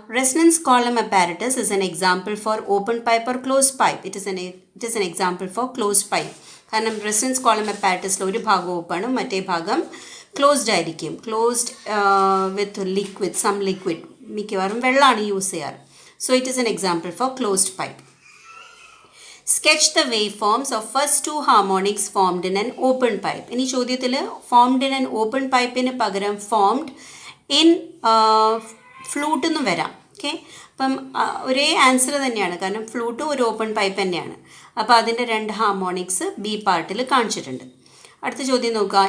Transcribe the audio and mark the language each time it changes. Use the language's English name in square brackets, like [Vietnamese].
[Malayalam] Resonance column apparatus is an example for open pipe or close pipe. [English] It is an example for close pipe. [Malayalam] കാരണം resonance column അപ്പാരറ്റസിൽ ഒരു ഭാഗം ഓപ്പണും മറ്റേ ഭാഗം closed ആയിരിക്കും. [English] closed with liquid, some liquid, [Malayalam] മിക്കവാറും വെള്ളമാണ് use ചെയ്യാറ്. [English] So it is an example for closed pipe. Sketch the waveforms of first two harmonics formed in an open pipe. [Malayalam] ഇനി ചോദ്യത്തിൽ [English] formed in an open pipeന് [Malayalam] പകരം formed in ഫ്ലൂട്ട് എന്ന് വരാം. Okay, അപ്പം ഒരേ ആൻസർ തന്നെയാണ്, കാരണം ഫ്ലൂട്ടും ഒരു ഓപ്പൺ പൈപ്പ് തന്നെയാണ്. അപ്പോൾ അതിൻ്റെ രണ്ട് ഹാർമോണിക്സ് ബി പാർട്ടിൽ കാണിച്ചിട്ടുണ്ട്. അടുത്ത ചോദ്യം നോക്കുക.